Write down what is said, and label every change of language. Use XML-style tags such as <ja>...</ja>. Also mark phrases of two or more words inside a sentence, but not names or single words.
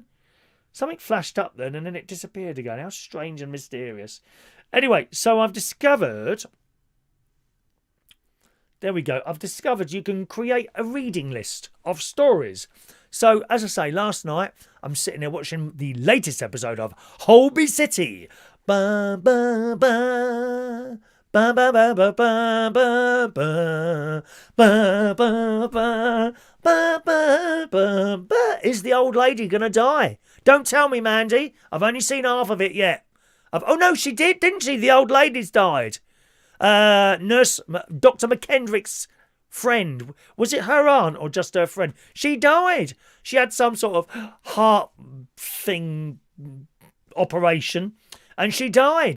<en>Something flashed up then, and then it disappeared again. How strange and mysterious. Anyway, so I've discovered... There we go. I've discovered you can create a reading list of stories. So, as I say, last night, I'm sitting there watching the latest episode of Holby City. Ba, ba, ba. Ba, ba, ba, ba, ba, ba, ba. Ba, ba, ba. Ba, ba, ba, ba. Is the old lady going to die? Don't tell me, Mandy. I've only seen half of it yet. Oh, no, she did, didn't she? The old lady's died. Dr. McKendrick's friend. Was it her aunt or just her friend? She died. She had some sort of heart thing operation and she died.</en>